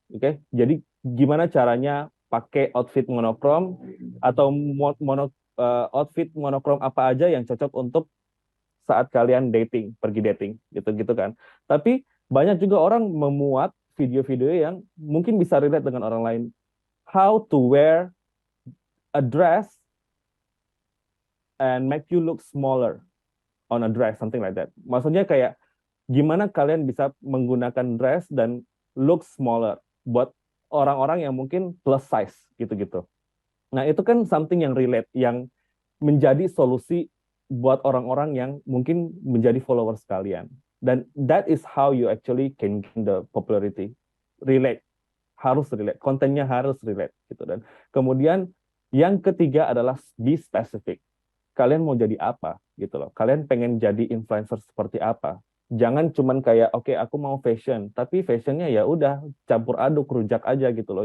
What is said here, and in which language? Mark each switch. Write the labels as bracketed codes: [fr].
[id] Oke, jadi gimana caranya pakai outfit monokrom atau outfit monokrom apa aja yang cocok untuk saat kalian dating, pergi dating, gitu-gitu kan. Tapi banyak juga orang memuat video-video yang mungkin bisa relate dengan orang lain. [en] How to wear a dress and make you look smaller on a dress, something like that. [id] Maksudnya kayak gimana kalian bisa menggunakan dress dan [en] look smaller [id] buat orang-orang yang mungkin plus size gitu-gitu. Nah, itu kan [en] something [id] yang relate, yang menjadi solusi buat orang-orang yang mungkin menjadi followers kalian. Dan [en] that is how you actually can gain the popularity. [id] Relate. Harus relate. Kontennya harus relate gitu. Dan kemudian yang ketiga adalah [en] be specific. [id] Kalian mau jadi apa gitu loh. Kalian pengen jadi influencer seperti apa? Jangan cuman kayak oke, aku mau fashion, tapi fashionnya ya udah campur aduk, rujak aja gitu loh.